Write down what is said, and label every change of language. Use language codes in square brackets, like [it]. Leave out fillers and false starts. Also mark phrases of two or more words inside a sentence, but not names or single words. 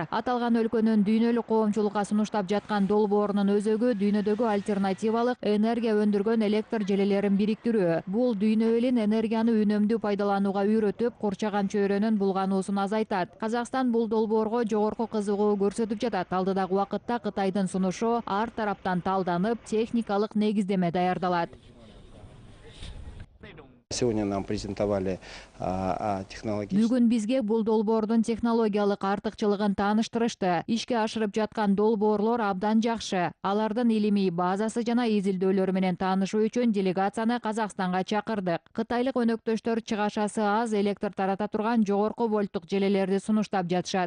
[ky] Аталган өлкөнүн дүйнөлүк коомчулукка сунуштап жаткан долбоорунун өзөгү дүйнөдөгү альтернативалык энергия өндүргөн электр желелерин бириктирүү. Бул дүйнө элин энергияны үнөмдүү пайдаланууга үйрөтүп, курчаган чөйрөнүн булгануусун азайтат. Казакстан бул долбоорго жогорку кызыгуу көрсөтүп жатат. Алдыдагы убакытта Кытайдын сунушу ар тараптан талданып, техникалык негиздеме даярдалат. [ru] Сегодня нам презентовали технологические. [ky] Бүгүн бизге бул долбоордун технологиялык артыкчылыгын тааныштырышты. Ишке ашырып жаткан долбоорлор абдан жакшы. Алардын илимий базасы жана изилдөөлөрү менен таанышуу үчүн делегацияны Казакстанга чакырдык. Кытайлык өнөктөштөр чыгашасы аз электр тарата турган жогорку вольттук желелерди сунуштап жатышат.